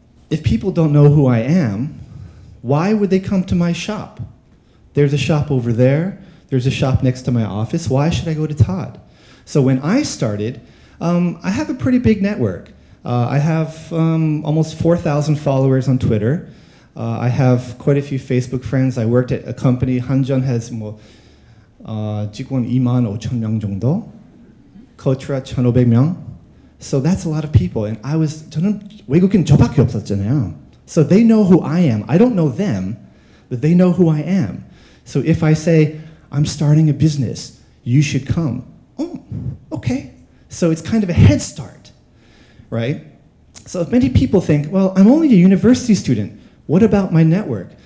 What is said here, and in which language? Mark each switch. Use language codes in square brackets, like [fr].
[en] if people don't know who I am, why would they come to my shop? There's a shop over there. There's a shop next to my office. Why should I go to Todd? So when I started, I have a pretty big network. I have almost 4,000 followers on Twitter. I have quite a few Facebook friends. I worked at a company. [ko] 한전 [en] has [ko] 직원 25,000명 정도. [en] Kotra 1,500명. So that's a lot of people. [ko] And 저는 외국인 저밖에 없었잖아요. [en] So they know who I am. I don't know them, but they know who I am. So if I say, I'm starting a business, you should come. Oh, okay. So it's kind of a head start, right? So many people think, well, I'm only a university student. What about my network?